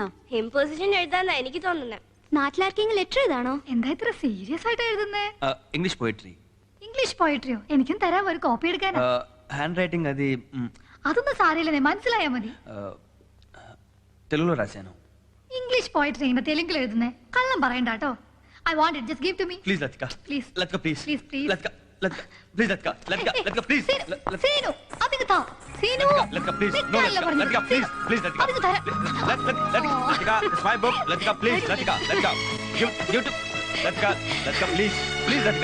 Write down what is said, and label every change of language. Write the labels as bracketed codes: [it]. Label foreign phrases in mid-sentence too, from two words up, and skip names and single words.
[ml] ഇമ്പോസിഷൻ എഴുതാന്നാ എനിക്ക് തോന്നുന്നത്. നാട്ടിലാർക്കെങ്കിലും ലെറ്റർ എഴുതാണോ? എന്താ ഇത്ര സീരിയസ് ആയിട്ട് എഴുതുന്നേ? [en] English poetry. English poetry-യോ? [ml] എനിക്കും തരാം ഒരു കോപ്പി എടുക്കാനാ. [en] hand writing [te] అది [ml] അതൊന്നും സാരമില്ലെന്നേ, മനസ്സിലായാ മതി. [te] తెలుగులో రాశాను. [en] English poetry [ml] ഇങ്ങനെ തെലുങ്കിൽ എഴുതുന്നേ? കള്ളം പറയണ്ട കേട്ടോ. [en] I want it. Just give to me. ప్లీజ్ లతిక. Please. లతిక ప్లీజ్. Please, please. లతిక లతిక ప్లీజ్ లతిక. లతిక లతిక ప్లీజ్. [ml] സീനു, അതിങ്ങ് താ. സീനു. [en] లతిక ప్లీజ్. నో [ml] നിൽക്കാനല്ലേ പറഞ്ഞത്? [en] లతిక ప్లీజ్. ప్లీజ్ లతిక. [ml] അതിങ്ങ് തരാം. [en] లతిక it's my book. లతిక ప్లీజ్. లతిక లతిక give to Latika. లతిక ప్లీజ్. ప్లీజ్ లతిక.